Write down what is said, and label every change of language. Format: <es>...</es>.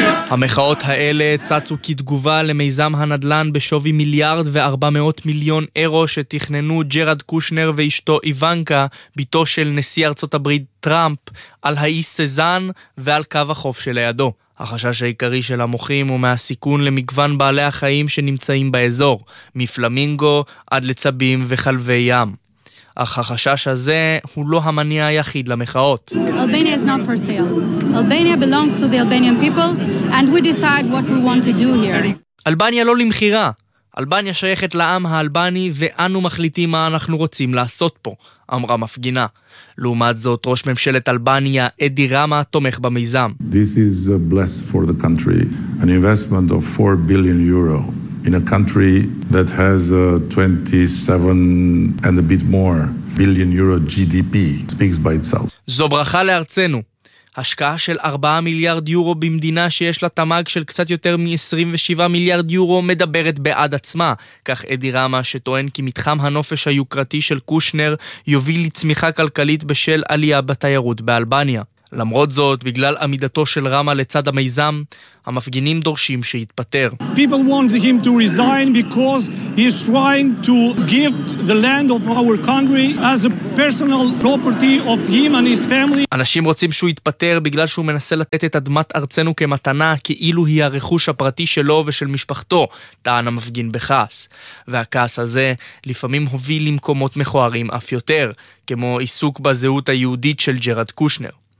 <he>המחאות האלה צצו כתגובה למיזם הנדלן בשווי מיליארד ו-400 מיליון אירו שתכננו ג'רד קושנר ואשתו איוונקה, ביתו של נשיא ארצות הברית טראמפ, על האי סזן ועל קו החוף שלידו. החשש העיקרי של המוחים הוא מהסיכון למגוון בעלי החיים שנמצאים באזור, מפלמינגו עד לצבים וחלבי ים. אך החשש הזה הוא לא המניע היחיד למחאות.</he> <en>Albania is not for sale. Albania belongs to the Albanian people and we decide what we want to do here.</en> <he>אלבניה לא למחירה. אלבניה שייכת לעם האלבני ואנו מחליטים מה אנחנו רוצים לעשות פה, אמרה מפגינה. לעומת זאת, ראש ממשלת אלבניה, אדי רמה, תומך במיזם.</he> <en>This is a blessing for the country. An investment of 4 billion euro. In a country that has 27 and a bit more billion euro GDP speaks by itself.</en> <he>זו ברכה לארצנו. השקעה של 4 מיליארד יורו במדינה שיש לה תמג של קצת יותר מ-27 מיליארד יורו מדברת בעד עצמה. כך אדי רמה שטוען כי מתחם הנופש היוקרתי של קושנר יוביל לצמיחה כלכלית בשל עלייה בתיירות באלבניה. למרות זאת, בגלל עמידתו של רמה לצד המיזם, המפגינים דורשים שיתפטר.</he> <en>People want him to resign because he is trying to give the land of our country as a personal property of him and his family.</en> <he>אנשים רוצים שהוא יתפטר בגלל שהוא מנסה לתת את אדמת ארצנו כמתנה, כאילו היא הרכוש הפרטי שלו ושל משפחתו, טען המפגין בכעס. והכעס הזה לפעמים הוביל למקומות מכוערים אף יותר, כמו עיסוק בזהות היהודית של ג'רד קושנר.</he>